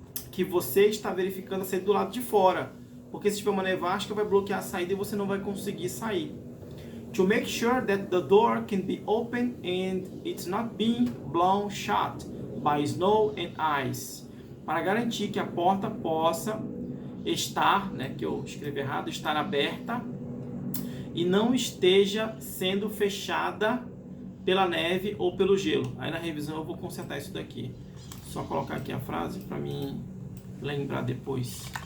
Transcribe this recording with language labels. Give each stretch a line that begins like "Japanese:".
Portuguese: Que você está verificando a saída do lado de fora, porque se tiver uma nevasca vai bloquear a saída e você não vai conseguir sair.
English: To make sure that the door can be open and it's not being blown shut by snow and ice.
Portuguese: Para garantir que a porta possa estar, né, que eu escrevi errado, estar aberta e não esteja sendo fechada pela neve ou pelo gelo. Aí na revisão eu vou consertar isso daqui. Só colocar aqui a frase para mim lembrar depois.